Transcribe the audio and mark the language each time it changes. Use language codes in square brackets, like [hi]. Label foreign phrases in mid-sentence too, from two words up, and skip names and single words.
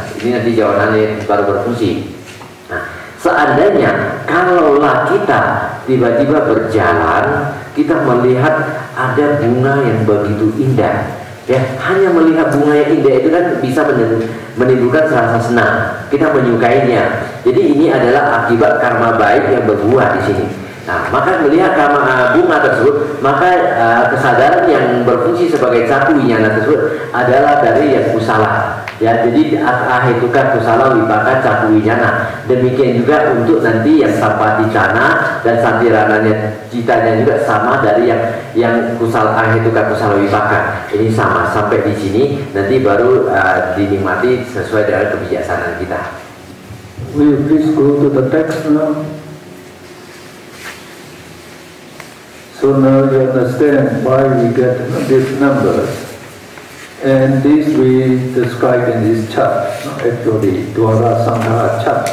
[id] Ini nanti jawabannya baru berfungsi. Nah, seandainya kalaulah kita tiba-tiba berjalan, kita melihat ada bunga yang begitu indah, ya, hanya melihat bunga yang indah itu kan bisa menimbulkan rasa senang, kita menyukainya. Jadi ini adalah akibat karma baik yang berbuah di sini. Nah, maka melihat bunga tersebut, maka kesadaran yang berfungsi sebagai [pi] caku winyana [id] tersebut adalah dari yang kusala. Ya, jadi [pi] ahituka kusala wipaka caku winyana. [id] Demikian juga untuk nanti yang [pi] sampati cana [id] dan santirananya citanya juga sama dari yang kusala [pi] ahituka kusala wipaka. [id] Ini sama sampai di sini, nanti baru dinikmati sesuai dengan kebijaksanaan kita. [en] Will you please go to the text now? So now you understand why we get these numbers, and this we describe in this chart, actually Dwara Sanghara chart.